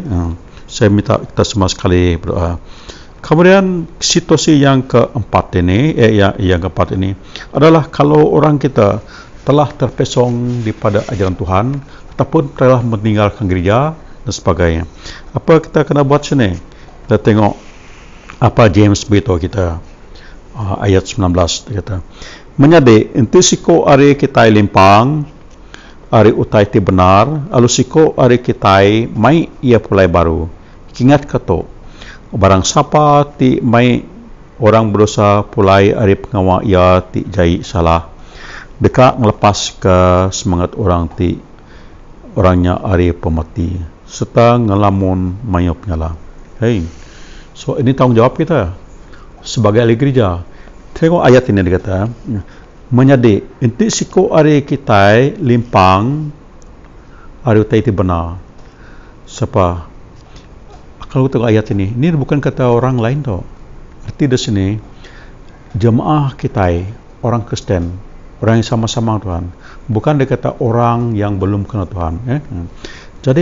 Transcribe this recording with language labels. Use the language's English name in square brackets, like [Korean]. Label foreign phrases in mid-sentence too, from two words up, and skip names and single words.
[Malay] Saya minta kita semua sekali berdoa. Kemudian situasi yang keempat ini, yang keempat ini adalah kalau orang kita telah terpesong daripada ajaran Tuhan ataupun telah meninggalkan gereja dan sebagainya. Apa kita kena buat sini? Kita tengok apa James beritahu kita. Ayat 19 dia kata, [Iban] menyade enti siko are kitai limpang, are utai ti benar, alu siko are kitai mai ia pulai baru. Ingat kato, barang siapa ti mai orang berusaha pulai are pengawa ia ti jai salah. Dekat melepas ke semangat orang ti, orangnya are pemati, serta ngelamun mayop nyala. [Malay] Hey, so ini tanggungjawab kita sebagai ahli gereja. Tengok ayat ini dia kata, [Iban] menyade enti siko are kitai limpang are utai ti benar. [Malay] Siapa? Kalau tengok ayat ini bukan kata orang lain tau. Arti di sini jemaah kitai, orang Kristen, orang yang sama-sama Tuhan. Bukan dia kata orang yang belum kenal Tuhan.